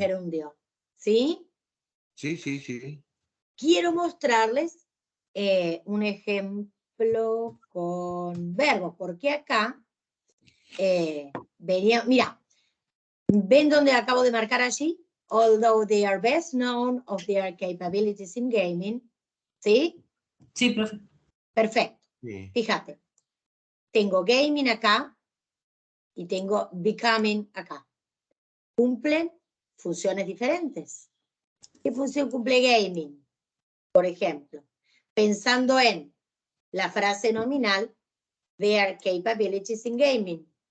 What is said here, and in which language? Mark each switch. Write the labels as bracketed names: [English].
[Spanish] gerundio. ¿Sí? Sí, sí, sí. Quiero mostrarles un ejemplo con verbos, porque acá venía, mira, ¿ven dónde acabo de marcar allí? [English] Although they are best known of their capabilities in gaming. [Spanish] ¿Sí? Sí, profe. Perfecto. Sí. Fíjate, tengo gaming acá y tengo becoming acá. Cumplen funciones diferentes. ¿Qué función cumple gaming? Por ejemplo, pensando en la frase nominal, [English] their capabilities in gaming.